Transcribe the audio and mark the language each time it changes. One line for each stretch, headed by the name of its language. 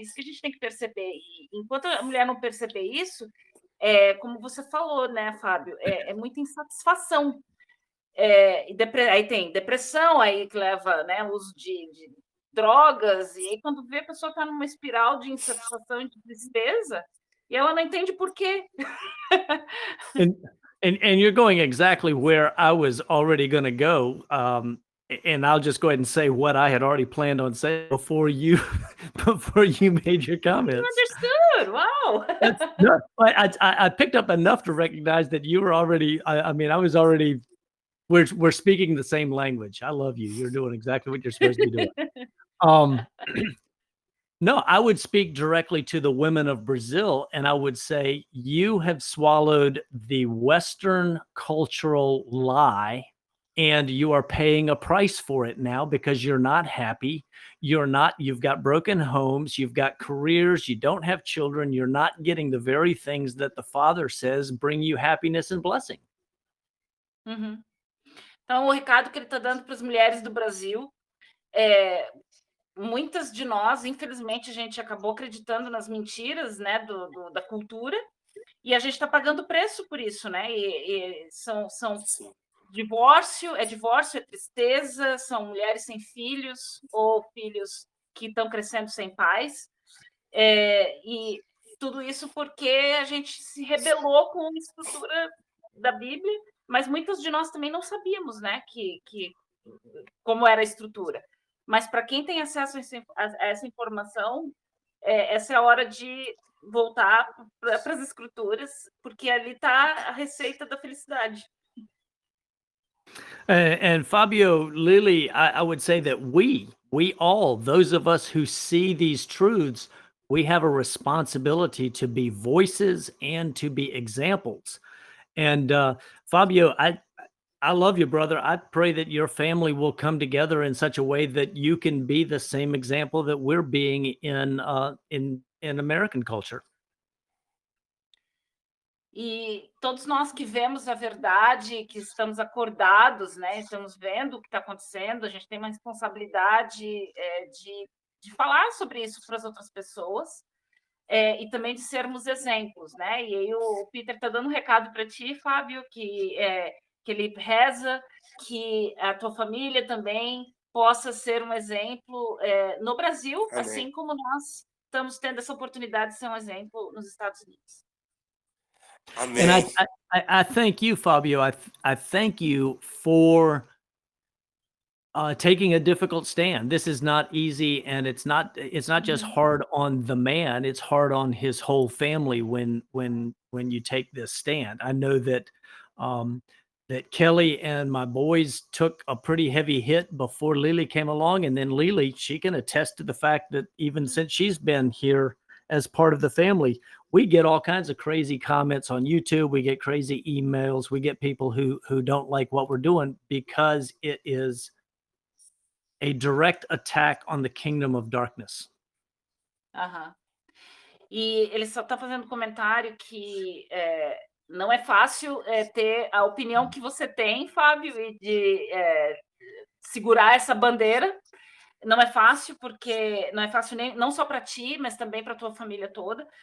Portuguese: Isso que a gente tem que perceber. E enquanto a mulher não perceber isso, como você falou, né, Fábio, é muita insatisfação. Aí tem depressão, aí que leva, né, uso de drogas, e aí quando vê a pessoa está numa espiral de insatisfação e de tristeza, e ela não entende por quê.
English: And you're going exactly where I was already going to go. And I'll just go ahead and say what I had already planned on saying before you made your comments. You understood. Wow. No, I picked up enough to recognize that you were already. I mean, I was already. We're speaking the same language. I love you. You're doing exactly what you're supposed to be doing. No, I would speak directly to the women of Brazil, and I would say, you have swallowed the Western cultural lie, and you are paying a price for it now because you're not happy. You've got broken homes, you've got careers, you don't have children, you're not getting the very things that the Father says bring you happiness and blessing.
Portuguese: Então, o recado que ele está dando para as mulheres do Brasil muitas de nós, infelizmente, a gente acabou acreditando nas mentiras, né, da cultura, e a gente está pagando preço por isso, né? E são divórcio, é tristeza, são mulheres sem filhos ou filhos que estão crescendo sem pais, e tudo isso porque a gente se rebelou com a estrutura da Bíblia, mas muitas de nós também não sabíamos, né, que como era a estrutura. Mas para quem tem acesso a essa informação, essa é a hora de voltar para as escrituras, porque ali está a receita da felicidade.
English: And Fabio, Lily, I would say that we all, those of us who see these truths, we have a responsibility to be voices and to be examples. And Fabio, I love you, brother. I pray that your family will come together in such a way that you can be the same example that we're being in American culture.
Portuguese: E todos nós que vemos a verdade, que estamos acordados, né? Estamos vendo o que está acontecendo, a gente tem uma responsabilidade de falar sobre isso para as outras pessoas. e também de sermos exemplos, né? E aí o Peter está dando um recado para ti, Fábio, que ele reza que a tua família também possa ser um exemplo no Brasil, Amém. assim como nós estamos tendo essa oportunidade de ser um exemplo nos Estados Unidos.
English: And
Portuguese: Amém.
English: I thank you, Fabio. I thank you for taking a difficult stand. This is not easy, and it's not just hard on the man. It's hard on his whole family when you take this stand. I know that that Kelly and my boys took a pretty heavy hit before Lily came along, and then Lily, she can attest to the fact that even since she's been here as part of the family, we get all kinds of crazy comments on YouTube. We get crazy emails. We get people who don't like what we're doing because it is a direct attack on the kingdom of darkness. Aham.
Portuguese: E ele só está fazendo comentário que não é fácil ter a opinião que você tem, Fábio, e de segurar essa bandeira. Não é fácil, porque não é fácil nem, não só para ti, mas também para a tua família toda.